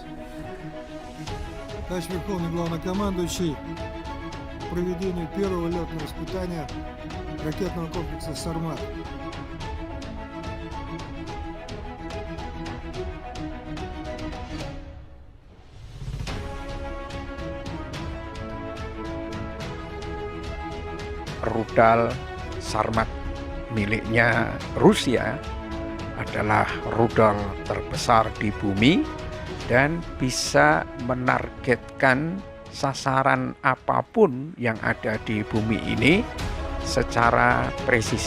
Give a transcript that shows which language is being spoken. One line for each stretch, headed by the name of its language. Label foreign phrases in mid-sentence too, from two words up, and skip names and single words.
Russian: Товарищ Верховный Главнокомандующий, проведению первого летного испытания ракетного комплекса «Сармат».
Indonesian: Rudal Sarmat miliknya Rusia adalah rudal terbesar di bumi dan bisa menargetkan sasaran apapun yang ada di bumi ini secara presisi.